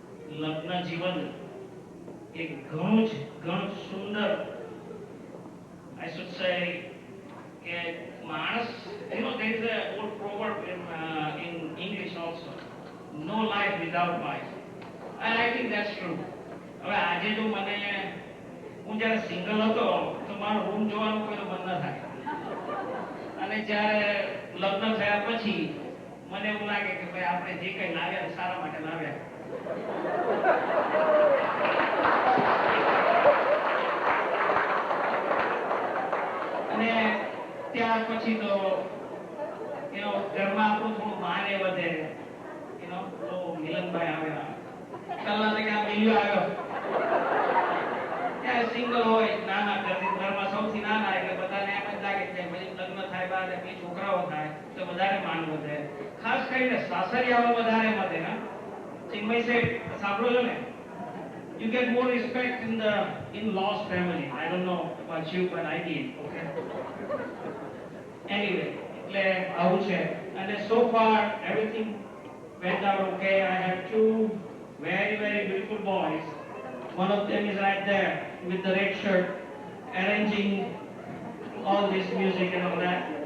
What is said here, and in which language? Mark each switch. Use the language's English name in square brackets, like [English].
[Gujarati] લગ્ન જીવન એક ઘણું સુંદર, [English] I should say, [Gujarati] કે માણસ, [English] there is an old proverb in English also, no life without wife, and I think that's true. [Gujarati] હવે આજે જો હું જ્યારે સિંગલ હતો તો મારો રૂમ જોવાનું કોઈ મન ન થાય, અને જ્યારે લગ્ન થયા પછી મને એવું લાગે કે ભાઈ આપણે જે કંઈ લાવ્યા સારા માટે લાવ્યા. અને ત્યાર પછી તો ઘરમાં આપણું થોડું માને વધે. તો મિલનભાઈ આવ્યા, કલાકે આ મિલ્યો આવ્યો. ત્યારે સિંગલ હોય, નાના ઘરમાં સૌથી નાના, એટલે બધાને એમ જ લાગે કે પછી લગ્ન થાય બાદ બે છોકરાઓ થાય તો વધારે માન વધે. ખાસ કરીને સાસરિયામાં વધારે વધે. હા, ચિન્મય સાહેબ સાંભળો છો ને? [English] You get more respect in the in-laws family. I don't know about you, but I did. Okay. [Gujarati] Anyway, એટલે આવું છે. [English] અને so far everything went out okay. I have two very beautiful boys. One of them is right there with the red shirt, arranging all this music and all that.